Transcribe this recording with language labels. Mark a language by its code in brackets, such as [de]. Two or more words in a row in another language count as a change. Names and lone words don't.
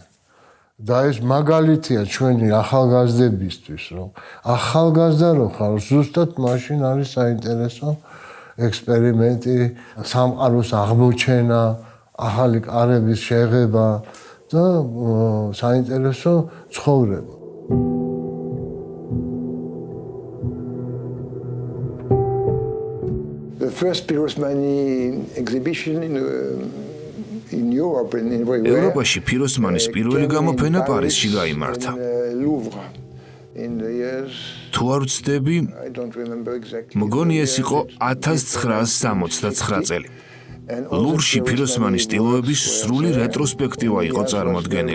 [ka] და ეს მაგალითია ჩვენი ახალგაზრდებისთვის, რომ ახალგაზრდა რო ხარ, ზუსტად მაშინ არის საინტერესო ექსპერიმენტი, სამყაროს აღმოჩენა, ახალი კარების შეღება და საინტერესო ცხოვრება. [en] The first Pirosmani exhibition in Europe and everywhere. [ka] ევროპაში ფიროსმანის პირველი გამოფენა პარიზში გაიმართა. თუ არ ვცდები, მგონი ეს იყო 1969 წელი. ლუვრში ფიროსმანის სტილოების სრული რეტროსპექტივა იყო წარმოდგენილი.